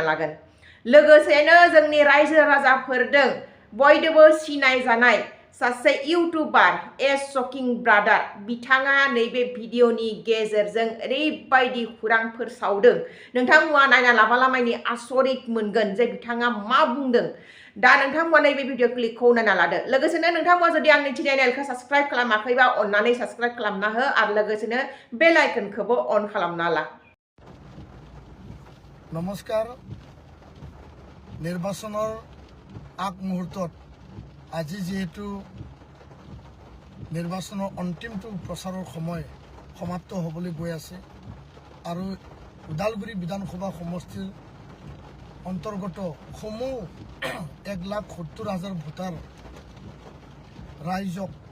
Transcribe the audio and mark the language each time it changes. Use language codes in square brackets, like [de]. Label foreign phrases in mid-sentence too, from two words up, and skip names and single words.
[brx] लागोन लोगोसेनो जोंनि रायजो राजाफोरजों बयदोबो सिनाय जानाय सासे इउट्यूबार एस शकिं ब्रादार बिथाङा नैबे भिडिअनि गेजेरजों ओरैबायदि खुरांफोर सावदों नोंथांमोना नायना लाबालामायनि आसरित मोनगोन जे बिथाङा मा बुंदों दा नोंथांमोना नैबे भिडिअ क्लिपखौ नायना लादो लोगोसेनो नोंथांमोना जुदि आंनि चेनेलखौ साबस्क्राइब खालामाखैबा अन्नानै साबस्क्राइब खालामना हो आरो लोगोसेनो बेल आइकनखौबो अन खालामना ला [as] নমস্কাৰ নিৰ্বাচনৰ আগ মুহূৰ্তত আজি যেহেতু নিৰ্বাচনৰ অন্তিমটো প্ৰচাৰৰ সময় সমাপ্ত হ'বলৈ গৈ আছে আৰু উদালগুৰি বিধানসভা সমষ্টিৰ অন্তৰ্গত সমূহ 1,70,000 ভোটাৰ ৰাইজক